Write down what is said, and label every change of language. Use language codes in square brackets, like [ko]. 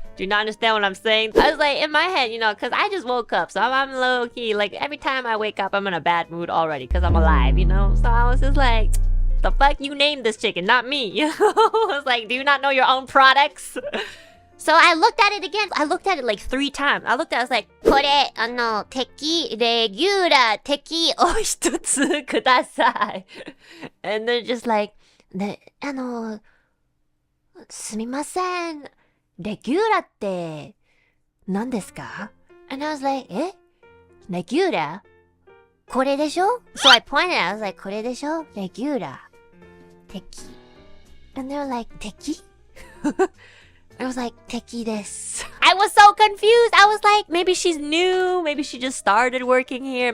[en] Do you not understand what I'm saying? I was like, in my head, you know, because I just woke up. So I'm low-key. Like, every time I wake up, I'm in a bad mood already because I'm alive, you know? So I was just like... The fuck you named this chicken, not me. You know? I was like, do you not know your own products? So I looked at it again. I looked at it like 3 times. I looked at it, I was like, [ja] これ、敵、レギュラー、敵、お一つください. [en] And they're just like, [ja] ね、すみません。レギュラーって、何ですか? [en] And I was like, [ja] え?レギュラー?これでしょ? [en] So I pointed, I was like, [ja] これでしょ? [en] レギュラー。Teki. And they were like, Teki? I was like, [ja] Teki desu. [en] I was so confused. I was like, maybe she's new. Maybe she just started working here.